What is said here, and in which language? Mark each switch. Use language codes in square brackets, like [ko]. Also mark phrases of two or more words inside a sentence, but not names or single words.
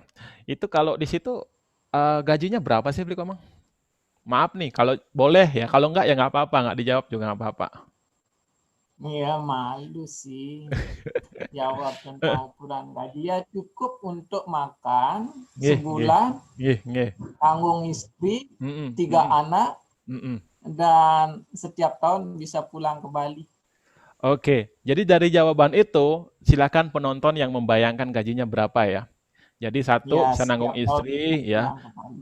[id] Itu kalau di situ gajinya berapa sih Beli Komang? Maaf nih, kalau boleh ya, kalau enggak ya nggak apa-apa, nggak dijawab juga nggak apa-apa. Ya malu sih jawab tentang ukuran gaji. Ya cukup untuk makan Nggih, nggih, sebulan, nggih, nggih. tanggung istri, Mm-mm, 3 mm-mm, anak, mm-mm. dan setiap tahun bisa pulang ke Bali. Oke, jadi dari jawaban itu, silakan penonton yang membayangkan gajinya berapa ya. Jadi Ya satu bisa nanggung setiap tahun bisa istri ya, pulang ke Bali.